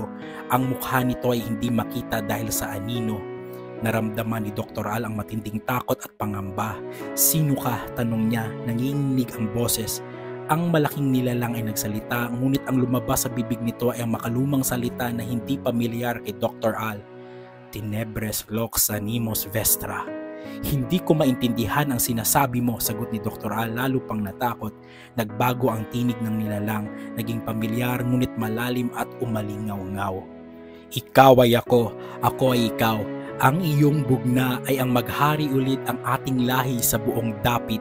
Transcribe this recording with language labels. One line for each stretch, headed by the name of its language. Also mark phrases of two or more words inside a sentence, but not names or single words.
Filipino: Ang mukha nito ay hindi makita dahil sa anino. Naramdaman ni Dr. Al ang matinding takot at pangamba. "Sino ka?" tanong niya, nanginginig ang boses. Ang malaking nilalang ay nagsalita, ngunit ang lumabas sa bibig nito ay ang makalumang salita na hindi pamilyar kay Dr. Al.
Latin: "Tenebres lox animos vestra."
Filipino: "Hindi ko maintindihan ang sinasabi mo," sagot ni Dr. Al lalo pang natakot. Nagbago ang tinig ng nilalang, naging pamilyar ngunit malalim at umalingaw-ngaw. "Ikaw ay ako ay ikaw. Ang iyong bugna ay ang maghari ulit ang ating lahi sa buong dapit.